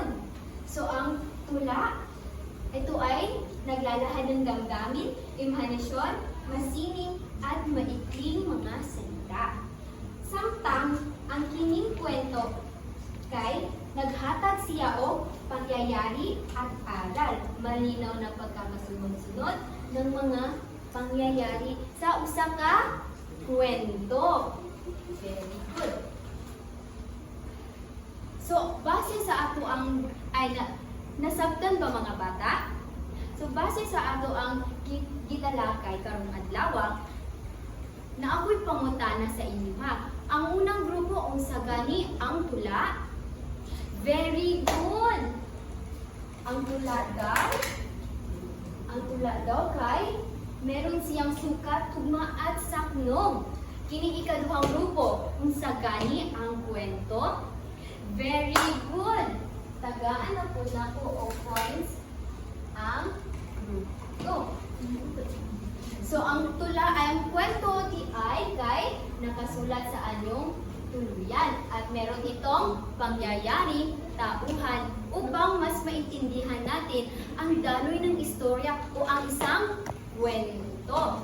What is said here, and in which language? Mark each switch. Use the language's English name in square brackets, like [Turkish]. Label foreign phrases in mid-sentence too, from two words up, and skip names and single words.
[Filipino] So, ang tula, ito ay naglalahan ng damdamin, imahinasyon, masining, at maikling mga salita. [Cebuano] Samtang, ang kining kwento kay naghatag siya og pangyayari at aral. [Filipino] Malinaw na pagkakasunod-sunod ng mga pangyayari sa [Cebuano] usa ka [Filipino] kwento. [English] Very good. [Cebuano] So, base sa ato ang nasabtan ba mga bata? So, base sa ato ang gitalakay karong adlaw, na ako'y pangutana sa inyo ha. Ang unang grupo unsa gani ang tula? [English] Very good. [Cebuano] Ang tula daw kay meron siyang sukat, tugma at saknong. Kini ikaduhang grupo unsa gani ang kwento? [English] Very good. [Cebuano] Tagaan na po nako og points ang grupo. [Filipino] So, ang tula ay ang kwento di ay kay nakasulat sa anyong tuluyan at meron itong pangyayari, tauhan upang mas maintindihan natin ang daloy ng istorya o ang isang kwento.